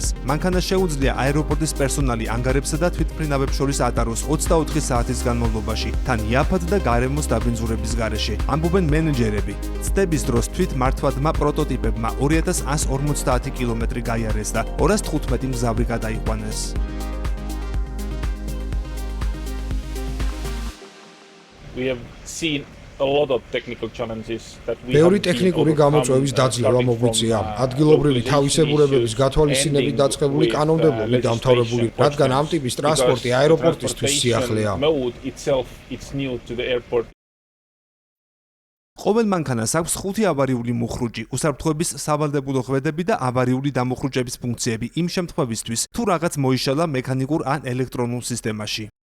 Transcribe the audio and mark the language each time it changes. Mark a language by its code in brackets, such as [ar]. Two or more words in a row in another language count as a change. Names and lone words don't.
[ka] მანქანა შეუძლია აეროპორტის პერსონალი ანგარებსა და თვითმფრინავებს შორის ატაროს 24 საათის განმავლობაში, თან იაფად და გარემოს დაბინძურების გარეშე. ამბობენ მენეჯერები. ცდების დროს თვითმართვადმა პროტოტიპებმა 2150 კილომეტრი გაიარეს და 215 მგზავრი გადაიყვანეს. [en] We have seen a lot of technical challenges that we [ka] ბევრი ტექნიკური გამოწვევის დაძლევა მოგვიწია. ადგილობრივი თავისებურებების გათვალისწინებით დაწყებული კანონმდებლობით დამთავრებული, რადგან ამ ტიპის ტრანსპორტი აეროპორტისთვის სიახლეა. ყოველ მანქანას აქვს 5 ავარიული მუხრუჭი, უსაფრთხოების სავალდებულო ხვედები და ავარიული დამუხრუჭების ფუნქციები იმ შემთხვევისთვის, თუ რაღაც მოიშალა მექანიკურ ან ელექტრონულ სისტემაში.